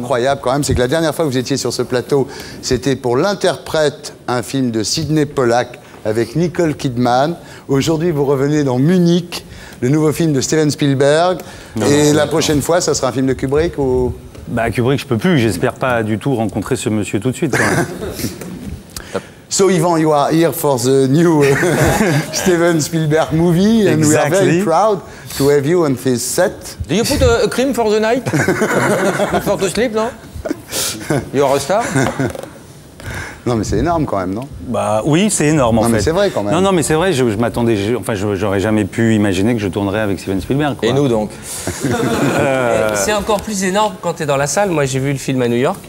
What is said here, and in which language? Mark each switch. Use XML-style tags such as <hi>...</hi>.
<fr>incroyable quand même, c'est que la dernière fois que vous étiez sur ce plateau, c'était pour l'interprète, un film de Sidney Pollack avec Nicole Kidman. Aujourd'hui, vous revenez dans Munich, le nouveau film de Steven Spielberg. Et la prochaine fois, ça sera un film de Kubrick ou... Bah, Kubrick, je peux plus. J'espère pas du tout rencontrer ce monsieur tout de suite. Quand même.</fr> <en>So, Ivan, you are here for the new Steven Spielberg movie, and we are very Exactly. proud to have you on this set. Do you put a cream for the night? For to sleep, no? You're a star?</en> <fr>Non, mais c'est énorme quand même, non? Bah oui, c'est énorme en fait. Non, mais c'est vrai, quand même. Non, mais c'est vrai. Je m'attendais. J'aurais jamais pu imaginer que je tournerais avec Steven Spielberg. Quoi. Et nous donc? C'est encore plus énorme quand tu es dans la salle. Moi, j'ai vu le film à New York.</fr>